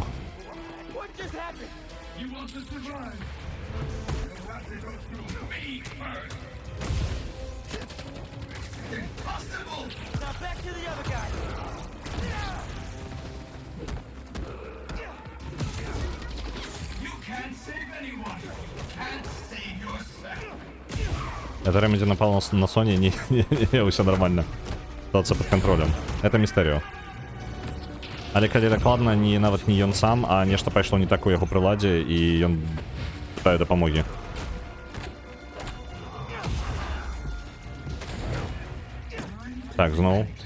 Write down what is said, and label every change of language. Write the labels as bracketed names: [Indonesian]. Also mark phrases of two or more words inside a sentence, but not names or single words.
[English] What just happened? Now back to the other guy. [Russian] Это Ремеди напал на Сони, не, все нормально. Ситуация под контролем. Это містэріо. [Belarusian] Але калі дакладна, не нават не ён сам, а нешта пайшло не так у яго прыладзе, і ён пытае дапамогі. Так, зноў.